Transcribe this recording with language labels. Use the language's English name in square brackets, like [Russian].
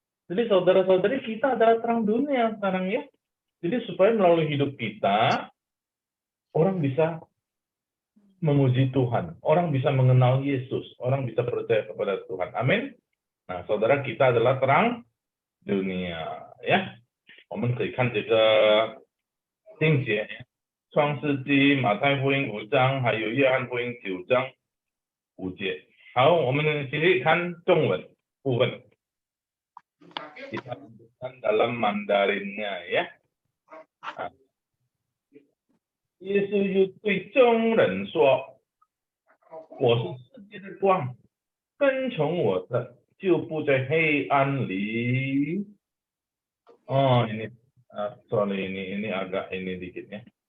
[Indonesian] Jadi saudara-saudari kita adalah terang dunia sekarang ya. Jadi supaya melalui hidup kita orang bisa memuji Tuhan, orang bisa mengenal Yesus, orang bisa percaya kepada Tuhan. Amin. Nah, saudara kita adalah terang dunia ya. [Chinese] 我们可以看这个经节，创世纪、马太福音5章，还有约翰福音9章5节。好，我们继续看中文部分。 [Indonesian] Kita lanjutkan dalam Mandarinnya ya. [Chinese] 耶稣又对众人说：“我是世界的光，跟从我的就不在黑暗里。” [Indonesian] Oh ini, sorry ini agak ini dikit ya.